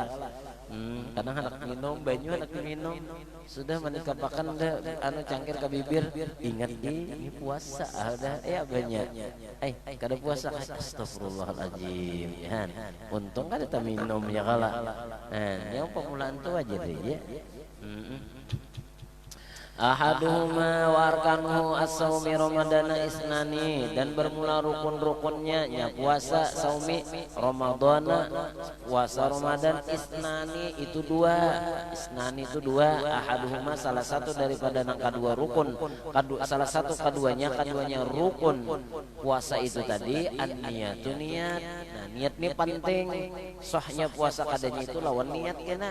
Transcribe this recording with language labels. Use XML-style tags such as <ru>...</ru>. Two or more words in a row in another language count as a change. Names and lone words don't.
<bjn>Kadang hendak minum banyu, hendak minum sudah menikapakan udah anu cangkir ke bibir, ingat ini puasa ada banyak. Kada puasa, astagfirullahaladzim ya. Untung kada ta minum ya kala. Yang pamulaan tuh wajar ya.</bjn> <ar>أحدهما وأركانه الصوم رمضان اثنان,</ar> <bjn>dan bermula rukun-rukunnya puasa</bjn> <ar>صوم رمضان,</ar> <bjn>puasa Ramadan isnani itu dua, ahaduhuma salah satu daripada nang kedua rukun, salah satu keduanya rukun puasa itu tadi an-niyatu, niat. Nah niat ini penting, sahnya puasa kadanya itu lawan niat kena.</bjn>